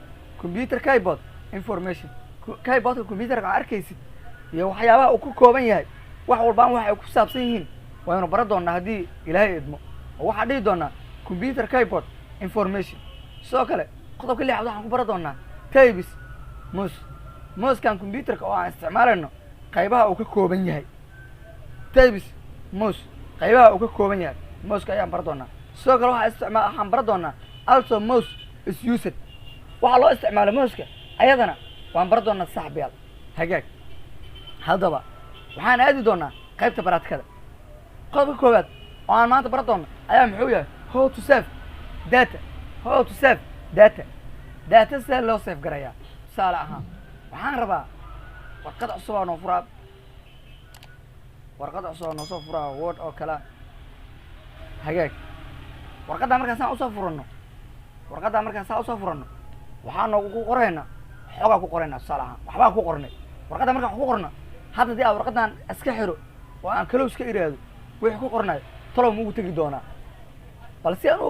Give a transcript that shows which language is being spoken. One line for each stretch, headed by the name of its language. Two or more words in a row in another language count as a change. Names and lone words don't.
Somali: keyboardka computerka arkaysid iyo waxyaabaha uu ku kooban yahay wax walba waxa ay ku saabsan yihiin waanu bar doonaa hadii Ilaahay idmo waxa dhigi doonaa
English: computer keyboard information
Somali: sidoo kale qodobka lixaad waxaan ku bar doonaa tabs mouse-kan computerka oo aan isticmaalayno qaybaha uu ka kooban yahay mouse-ka ayaan bar doonaa sidoo kale waxaan bar doonaa
English: also mouse is used
Somali: waxa loo isticmaalo mouse-ka ayadana waan bar doonaa saaxiibayaal hagaag hadaba waxaan aadi doonaa qaybta baraatikada qodobka koowaad oo aan maanta bar doono ayaa muxuu yahay
English: how to save
Somali: data sida loo save garaya tusaale ahaan waxaan rabaa warqad cusub oo noo soo furaa Word oo kala hagaag warqadda markaan saan u soo furano waxaan noogu qoraynaa xogaa ku qoraynaa tusaale ahaan waxbaa ku qornay warqadda markaan ku qorno hadda dii warqadan iska xiro oo aan close ka iraado wixii ku qornay talow ugu tagi doonaa bal si aan u